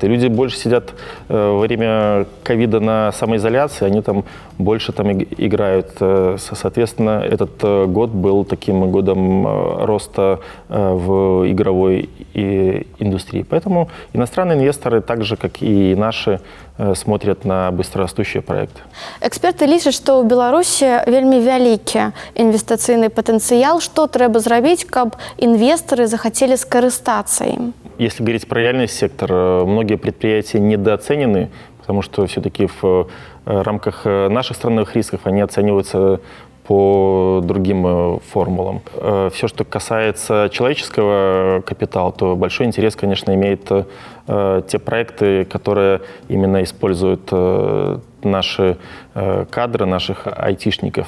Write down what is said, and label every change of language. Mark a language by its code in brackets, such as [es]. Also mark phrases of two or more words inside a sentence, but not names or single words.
[ru] Люди больше сидят во время ковида на самоизоляции, они там больше там играют. Соответственно, этот год был таким годом роста в игровой индустрии. Поэтому иностранные инвесторы, так же, как и наши, смотрят на быстрорастущие проекты. [be] Эксперты лічаць, што ў Беларусі вельмі вялікі інвестыцыйны патэнцыял. Што трэба зрабіць, каб інвесторы захацелі скарыстацца ім? [ru] Если говорить про реальный сектор, многие предприятия недооценены, потому что все-таки в рамках наших страновых рисков они оцениваются по другим формулам. Все, что касается человеческого капитала, то большой интерес, конечно, имеет те проекты, которые именно используют наши кадры, наших айтишников.